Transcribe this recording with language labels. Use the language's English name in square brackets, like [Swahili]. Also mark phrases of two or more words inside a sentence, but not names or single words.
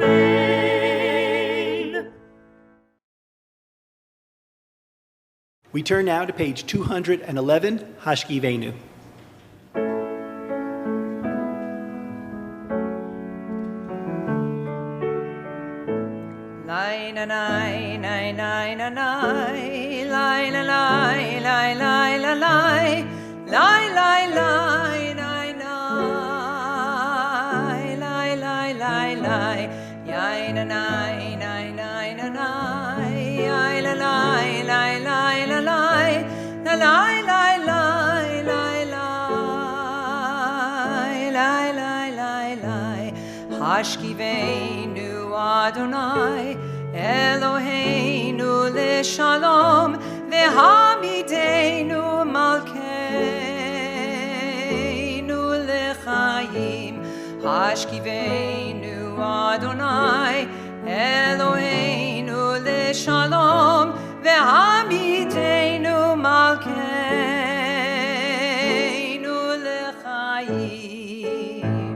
[English] Amen. We turn now to page 211, Hashkivenu. Lai na nai nai nai na nai, lai la lai lai lai la lai, lai lai lai nai nai, lai lai lai, yai na nai nai nai na nai, yai la lai lai lai la lai, la lai lai lai lai lai, lai lai lai lai. [Hebrew] השכיבנו אדוני אלהינו לשלום והעמידנו מלכנו לחיים. השכיבנו אדוני אלהינו לשלום והעמידנו מלכנו לחיים.